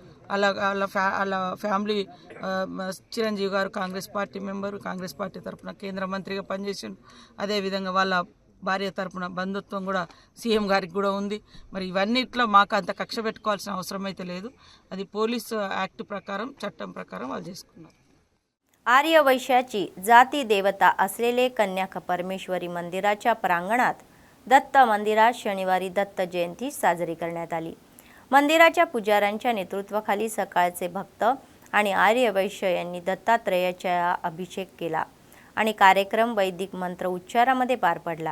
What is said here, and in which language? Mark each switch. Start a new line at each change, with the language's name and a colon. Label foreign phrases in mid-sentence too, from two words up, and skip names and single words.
Telugu: వాళ్ళ ఫ్యామిలీ చిరంజీవి గారు కాంగ్రెస్ పార్టీ మెంబరు, కాంగ్రెస్ పార్టీ తరఫున కేంద్ర మంత్రిగా పనిచేసిండు, అదేవిధంగా వాళ్ళ భార్య తరఫున బంధుత్వం కూడా సీఎం గారికి కూడా ఉంది। మరి ఇవన్నిట్లో మాకు అంత కక్ష పెట్టుకోవాల్సిన అవసరం అయితే లేదు, అది
English: police act
Telugu: ప్రకారం చట్టం ప్రకారం వాళ్ళు చేసుకున్నారు।
Marathi: आर्यवैश्याची जाती देवता असलेले कन्याक परमेश्वरी मंदिराच्या प्रांगणात दत्त मंदिरात शनिवारी दत्त जयंती साजरी करण्यात आली। मंदिराच्या पुजाऱ्यांच्या नेतृत्वाखाली सकाळचे भक्त आणि आर्यवैश्य यांनी दत्तात्रेयाचा अभिषेक केला आणि कार्यक्रम वैदिक मंत्र उच्चारामध्ये पार पडला।